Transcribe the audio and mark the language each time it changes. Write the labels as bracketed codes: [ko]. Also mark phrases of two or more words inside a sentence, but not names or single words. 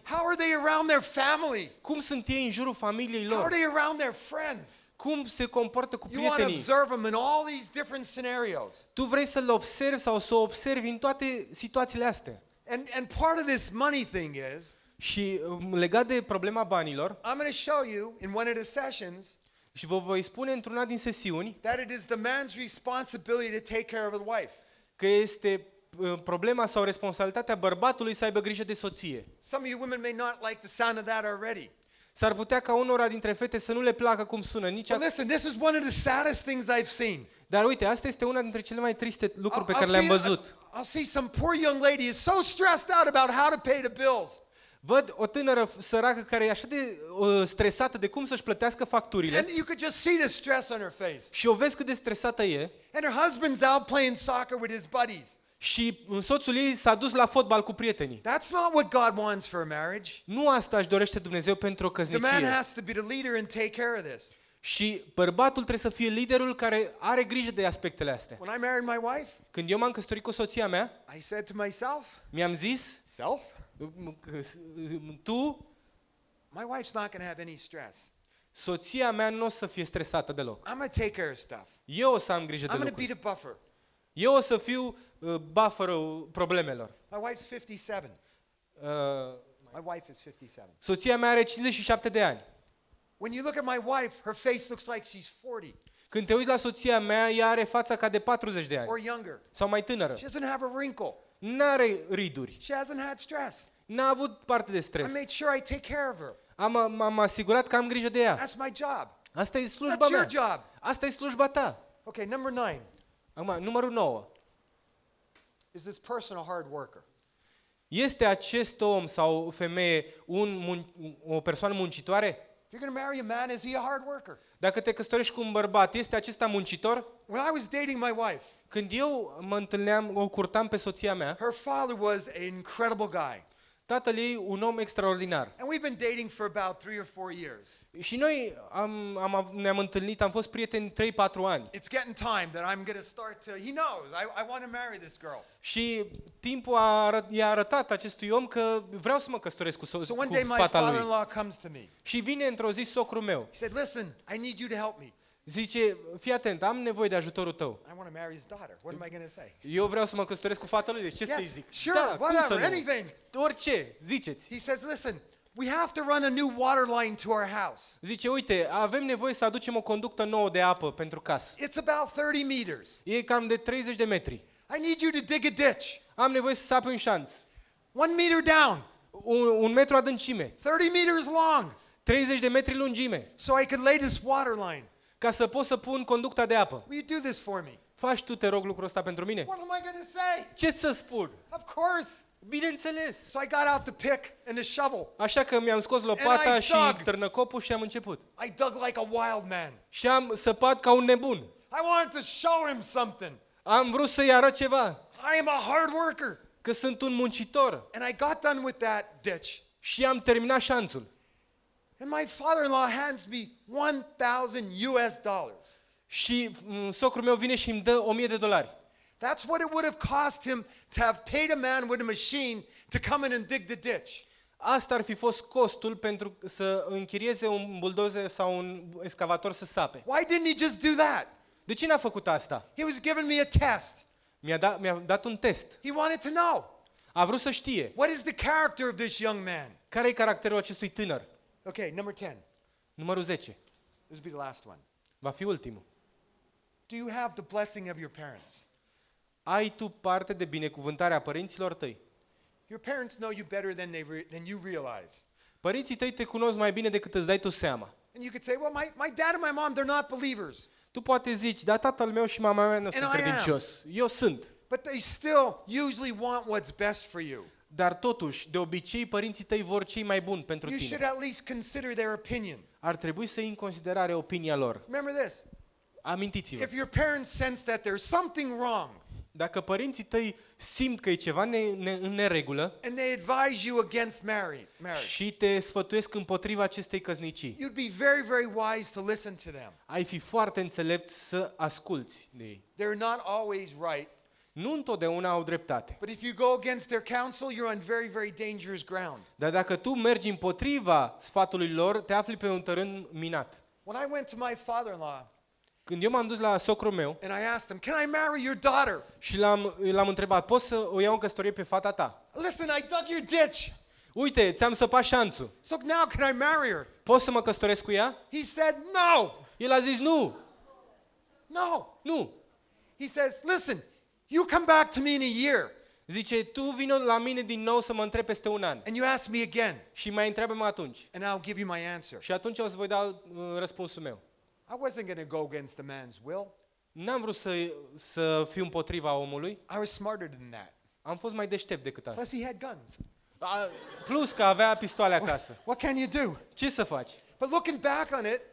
[en] How are they around their family? [ro] cum sunt ei în jurul familiei [en] How are [ro] lor, [en] they around their friends? [ro] cum se comportă cu [en] You want to [ro] prietenii. [en] observe them in all these different scenarios. [ro] Tu vrei să-l observi sau să o observi în toate situațiile astea. [en] And part of this money thing is, [ro] Și legat de problema banilor, [en] I'm going to show you in one of the sessions [ro] și vă voi spune într-una din sesiuni [en] that it is the man's responsibility to take care of his wife. [ro] că este problema sau responsabilitatea bărbatului să aibă grijă de soție. [en] Some of you women may not like the sound of that already. [ro] S-ar putea ca unora dintre fete să nu le placă cum sună nici [en] But listen, this is one of the saddest things I've seen. [ro] Dar uite, asta este una dintre cele mai triste lucruri pe care le-am văzut. [en] I'll see some poor young lady is so stressed out about how to pay the bills. [ro] Văd o tânără săracă care e așa de stresată de cum să-și plătească facturile [en] And you could just see the stress on her face. [ro] și o vezi cât de stresată e [en] And her husband's out playing soccer with his buddies. [ro] și soțul ei s-a dus la fotbal cu prietenii. [en] That's not what God wants for a marriage. [ro] Nu asta își dorește Dumnezeu pentru o [en] The man [ro] căsnicie. [en] has to be the leader and take care of this. [ro] Și bărbatul trebuie să fie liderul care are grijă de aspectele astea. [en] When I married my wife, [ro] Când eu m-am căsătorit cu soția mea, [en] I said to myself, [ro] mi-am zis, [en] self, [ro] tu, [en] my wife's not going to have any stress. [ro] soția mea nu o să fie stresată deloc. [en] I'm going to take care of stuff. [ro] Eu o să am grijă [en] I'm [ro] de [en] going to be [ro] lucruri. [en] the buffer. [ro] Eu o să fiu bufferul problemelor. [en] My wife's 57. My wife is 57. [ro] Soția mea are 57 de ani. [en] When you look at my wife, her face looks like she's 40 [ro] Când te uiți la soția mea, ea are fața ca de 40 de ani [en] or younger. [ro] sau mai tânără. [en] She doesn't have a wrinkle. [ro] N-are riduri. [en] She hasn't had stress. [ro] N-a avut parte de [en] I [ro] stres. [en] made sure I take care of her. [ro] M-am asigurat că am grijă de ea. [en] That's my job. [ro] Asta e slujba [en] That's your [ro] mea. [en] job. [ro] Asta e slujba ta. [en] Okay, number 9. [ro] Acum, numărul 9. [en] Is this person a hard worker? [ro] Este acest om sau femeie o persoană muncitoare? [en] If you're going to marry a man, is he a hard worker? [ro] Dacă te căsătorești cu un bărbat, este acesta muncitor? [en] When I was dating my wife, [ro] Când eu mă întâlneam, o curtam pe soția mea, [en] her father was an incredible guy. [ro] tatăl ei un om extraordinar. [en] And we've been dating for about 3 or 4 years. [ro] Și noi ne-am întâlnit, am fost prieteni 3-4 ani. [en] It's getting time that I'm going to start to, he knows, I want to marry this girl. [ro] Și timpul i-a arătat acestui om că vreau să mă căsătoresc cu [en] So one [ro] cu [en] day my [ro] fata lui. [en] father-in-law comes to me. [ro] Și vine într-o zi socrul meu. [en] He said, listen, I need you to help me. [ro] Zice, fii atent, am nevoie de ajutorul tău. [en] I want to marry his daughter. What am I going to say? [ro] Eu vreau să mă căsătoresc cu fata lui, deci ce să-i [en] Yes, [ro] zic? [en] sure, [ro] Da, cum să [en] whatever, [ro] nu? [en] anything. [ro] Orice, ziceți. [en] He says, listen, we have to run a new water line to our house. [ro] Zice, uite, avem nevoie să aducem o conductă nouă de apă pentru casă. [en] It's about 30 meters. [ro] E cam de 30 de metri. [en] I need you to dig a ditch. [ro] Am nevoie să sapi un șanț. [en] 1 meter down, [ro] Un metru adâncime. [en] 30 meters long. [ro] 30 de metri lungime. [en] So I could lay this water line. [ro] Ca să pot să pun conducta de apă. [en] Will you do this for me? [ro] Faci tu, te rog, lucrul ăsta pentru mine? [en] What am I going to say? [ro] Ce să spun? [en] Of course. [ro] Bineînțeles. [en] So I got out the pick and the shovel. [ro] Așa că mi-am scos lopata [en] And I [ro] și [en] dug. [ro] târnăcopul și am început. [en] I dug like a wild man. [ro] Și am săpat ca un nebun. [en] I wanted to show him something. [ro] Am vrut să-i arăt ceva. [en] I am a hard worker. [ro] Că sunt un muncitor. [en] And I got done with that ditch. [ro] Și am terminat șanțul. [en] And my father-in-law hands me $1,000. [ro] Și socrul meu vine și îmi dă $1,000. [en] That's what it would have cost him to have paid a man with a machine to come in and dig the ditch. [ro] Asta ar fi fost costul pentru să închirieze un buldozer sau un excavator să sape. [en] Why didn't he just do that? [ro] De ce n-a făcut asta? [en] He was giving me a test. [ro] Mi-a dat un test. [en] He wanted to know, [ro] A vrut să știe [en] what is the character of this young man? [ro] care e caracterul acestui tânăr. [en] Okay, number 10. [ro] Numărul 10. [en] This will be the last one. [ro] Va fi ultimul. [en] Do you have the blessing of your parents? [ro] Ai tu parte de binecuvântarea părinților tăi. [en] Your parents know you better than you realize. [ro] Părinții tăi te cunosc mai bine decât îți dai tu seama. [en] And you could say, well, my dad and my mom, they're not believers. [ro] Tu poate zici, da, tatăl meu și mama mea nu sunt [en] And I am. [ro] credincios. Eu sunt. [en] But they still usually want what's best for you. [ro] Dar totuși, de obicei, părinții tăi vor cei mai buni pentru [en] You should [ro] tine. [en] at least consider their opinion. [ro] Ar trebui să iei în considerare opinia lor. [en] Remember this. [ro] Amintiți-vă. [en] If your parents sense that there's something wrong [ro] Dacă părinții tăi simt că e ceva în neregulă [en] and they advise you against marriage, [ro] și te sfătuiesc împotriva acestei căsnicii, [en] you'd be very, very wise to listen to them. [ro] ai fi foarte înțelept să asculți de ei. [en] They're not always right, [ro] Nu întotdeauna au dreptate. [en] but if you go against their counsel, you're on very, very dangerous ground. [ro] Dar dacă tu mergi împotriva sfatului lor, te afli pe un tărân minat. [en] When I went to my father-in-law [ro] Când eu m-am dus la socrul meu [en] and I asked him, can I marry your daughter? [ro] și l-am întrebat, poți să o iau în căsătorie pe fata ta? [en] Listen, I dug your ditch. [ro] Uite, ți-am săpat șanțul. [en] So now can I marry her? [ro] Poți să mă căsătoresc cu ea? [en] He said, no, [ro] El a zis, nu, [en] no. [ro] nu. [en] He says, listen, you come back to me in a year [ro] Zice, tu vină la mine din nou să mă întrebi peste un an. [en] and you ask me again [ro] Și mai întreabă-mă atunci. [en] and I'll give you my answer. [ro] Și atunci o să voi da răspunsul meu. [en] I wasn't going to go against the man's will. [ro] N-am vrut să fiu împotriva omului. [en] I was smarter than that. [ro] Am fost mai deștept decât asta. [en] Plus he had guns. [ro] Plus că avea pistoale acasă. [en] What can you do? [ro] Ce să faci? [en] But looking back on it,